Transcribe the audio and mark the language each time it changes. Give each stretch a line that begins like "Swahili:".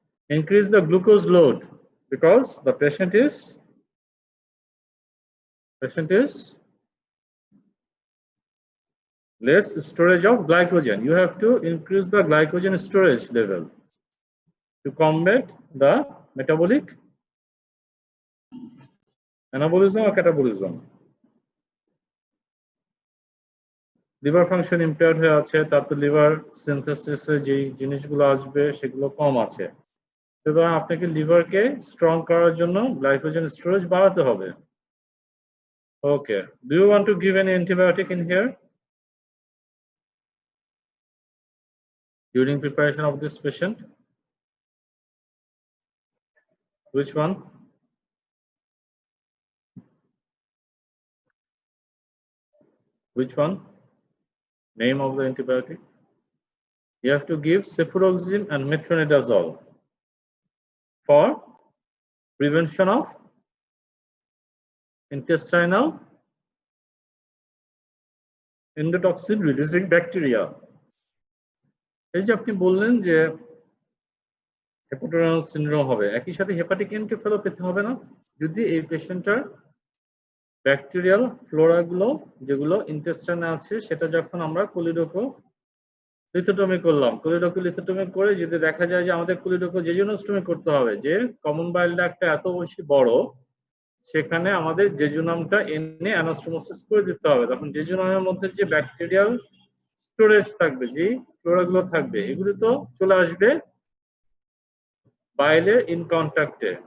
English: Increase the glucose load because the patient is less storage of glycogen. You have to increase the glycogen storage level to combat the metabolic anabolism or catabolism.
Bangla: Liver function impaired হয়ে আছে, তার তো liver সিনথেসিসে যে জিনিসগুলো আসবে সেগুলো কম আছে, সুতরাং আপনাকে লিভারকে স্ট্রং করার জন্য গ্লাইকোজেন স্টোরেজ বাড়াতে হবে।
English: Okay, do you want to give any antibiotic in here during preparation of this patient? Which one? Which one? Name of the antibiotic? You have to give cefuroxime and metronidazole for prevention of intestinal endotoxin releasing bacteria.
Bangla: এই যে আপনি বললেন যে হেপাটোরাল syndrome হবে, একই সাথে hepatic encephalopathy হবে না যদি এই পেশেন্টটার ব্যাকটেরিয়াল ফ্লোরাগুলো যেগুলো ইন্টেস্টাইনে আছে সেটা যখন আমরা কোলিডোকো-লিথোটমি করলাম, কোলিডোকো-লিথোটমি করে যদি দেখা যায় যে আমাদের কোলিডোকো-জেজুনোস্টমি করতে হবে, যে কমন বাইল ডাক্টটা এত বেশি বড় সেখানে আমাদের জেজুনামটা এনে অ্যানাস্টোমোসিস করে দিতে হবে, তখন জেজুনামের মধ্যে যে ব্যাকটেরিয়াল স্টোরেজ থাকবে, যে ফ্লোরাগুলো থাকবে, এগুলো তো চলে আসবে বাইলের ইন কন্ট্যাক্টে।